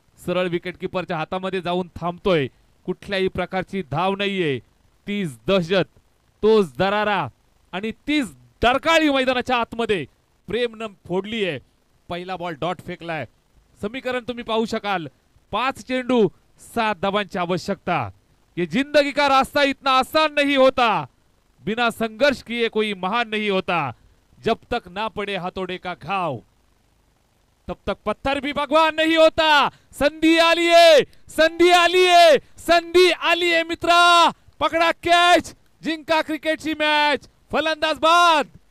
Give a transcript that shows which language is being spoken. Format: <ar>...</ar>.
<mr>सरळ विकेटकीपरच्या हातामध्ये जाऊन थांबतोय. कुठल्याही प्रकारची धाव नाहीये. 30 दहशत, तोच दरारा आणि 30 डरकाळी मैदानाच्या आतमध्ये प्रेमनं फोडली आहे. पहिला बॉल डॉट फेकलाय. समीकरण तुम्ही पाहू शकाल. 5 चेंडू 7 धावांची आवश्यकता.</mr> <hi>ये जिंदगी का रास्ता इतना आसान नहीं होता, बिना संघर्ष किए कोई महान नहीं होता. जब तक ना पड़े हाथोड़े का घाव तब तक पत्थर भी भगवान नहीं होता.</hi> <mr>संधी आलीये, संधी आलीये, संधी आलीये मित्रा. पकडा कॅच, जिंका क्रिकेटची मॅच. फलंदाज बाद.</mr>